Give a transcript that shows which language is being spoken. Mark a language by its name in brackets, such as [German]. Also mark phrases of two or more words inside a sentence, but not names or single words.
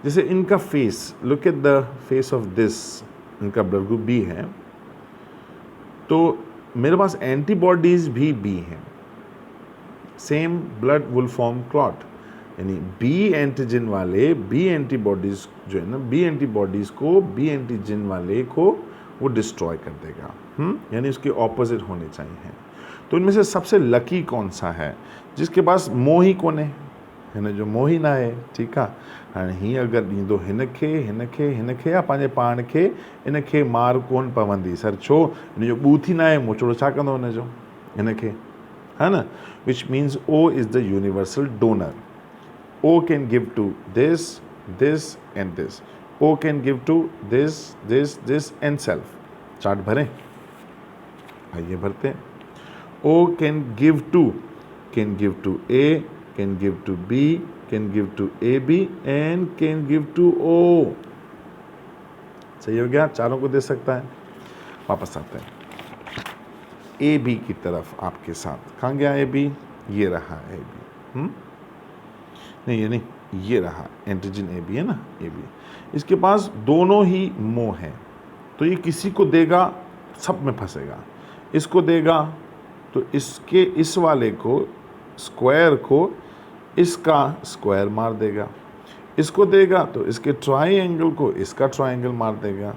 [Hindi] जैसे इनका फेस, [English] look at the face of this, [Hindi] इनका [English] blood group B [Hindi] है, तो मेरे पास एंटीबॉडीज भी बी हैं, [English] same blood will form clot, [Hindi] यानी [English] B antigen [Hindi] वाले [English] B antibodies [Hindi] जो है ना, [English] B antibodies [Hindi] को [English] B antigen [Hindi] वाले को वो डिस्ट्रॉय कर देगा, यानी उसके ऑपोजिट होने चाहिए। तो इनमें से सबसे लकी कौन सा है, जिसके पास मोही कोने है ना, जो मोही ना है, ठीक है। [Sindhi] हाणे हीअं अगरि ॾींदो हिनखे हिनखे हिनखे या पंहिंजे पाण खे, इनखे मार कोन पवंदी सर, छो हिनजो ॿूथ ई न आहे, मोचड़ो छा कंदो हिनजो, हिनखे, [Hindi] है ना, [English] which means O is the universal donor. O can give to this, this and this. O can give to this, this, this and self. [Hindi] चार्ट भरें, आइए भरते हैं। [English] O can give to A, can give to B, can give to AB and can give to O. [Hindi] सही हो गया, चारों को दे सकता है। वापस आते हैं ए बी की तरफ आपके साथ, कहाँ गया ए बी, ये रहा ए बी, नहीं ये नहीं, ये रहा एंटीजन ए बी है ना, ए बी, इसके पास दोनों ही मोह हैं, तो ये किसी को देगा सब में फंसेगा, इसको देगा तो इसके इस वाले को स्क्वायर को इसका स्क्वायर मार देगा, इसको देगा तो इसके ट्राइंगल को इसका ट्राइंगल मार देगा।